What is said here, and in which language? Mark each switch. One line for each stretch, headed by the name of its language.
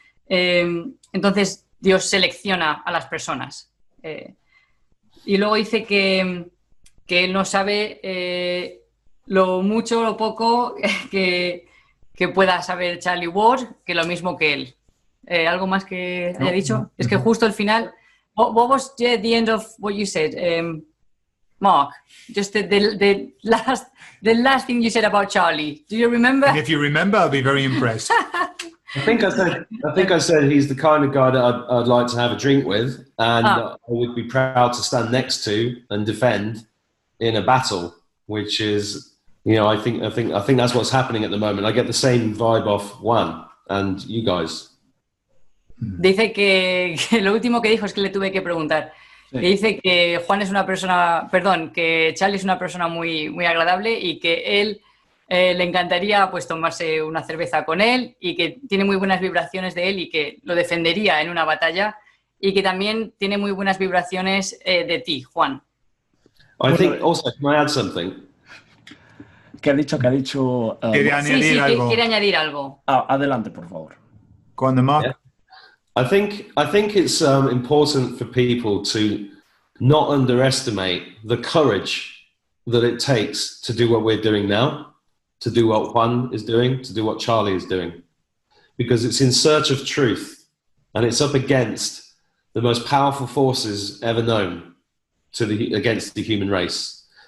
Spanish: Entonces Dios selecciona a las personas. Y luego dice que él no sabe lo mucho o lo poco que pueda saber Charlie Ward, que lo mismo que él. ¿Algo más que haya dicho? Es que justo al final...
English: What was the end of what you said, Mark? Just the last thing you said about Charlie. Do you remember? And if you remember, I'll be very impressed. I think I said he's the kind of guy that I'd like to have a drink with, and I would be proud to stand next to and defend in a battle, which is, I think that's what's happening at the moment. I get the same vibe off Juan and you guys.
Spanish: Dice que lo último que dijo es que le tuve que preguntar. Sí. Que dice que Juan es una persona, que Charlie es una persona muy, muy agradable y que él le encantaría pues tomarse una cerveza con él y que tiene muy buenas vibraciones de él y que lo defendería en una batalla y que también tiene muy buenas vibraciones de ti, Juan.
English: I think also, can I add something?
Spanish: ¿Qué ha dicho? Quiere añadir algo. Quiere añadir algo. Adelante, por favor. Cuando Mark...
English: Yeah. I think it's important for people to not underestimate the courage that it takes to do what we're doing now, to do what Juan is doing, to do what Charlie is doing, because it's in search of truth and it's up against the most powerful forces ever known against the human race.